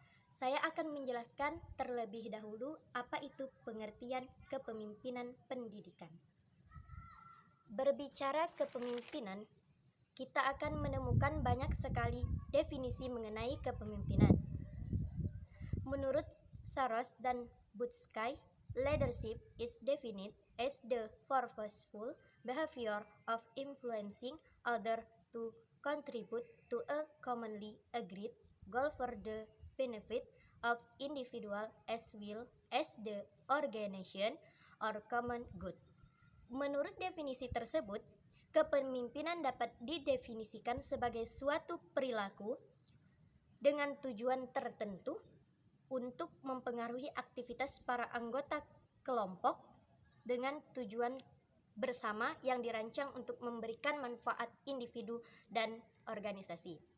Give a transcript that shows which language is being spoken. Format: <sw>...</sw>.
<id>Saya akan menjelaskan terlebih dahulu apa itu pengertian kepemimpinan pendidikan. Berbicara kepemimpinan, kita akan menemukan banyak sekali definisi mengenai kepemimpinan. Menurut</id> <en>Saros dan Butsky, leadership is defined as the purposeful behavior of influencing others to contribute to a commonly agreed goal for the benefit of individual as well as the organization or common good.</en> <id>Menurut definisi tersebut, kepemimpinan dapat didefinisikan sebagai suatu perilaku dengan tujuan tertentu untuk mempengaruhi aktivitas para anggota kelompok dengan tujuan bersama yang dirancang untuk memberikan manfaat individu dan organisasi.</id>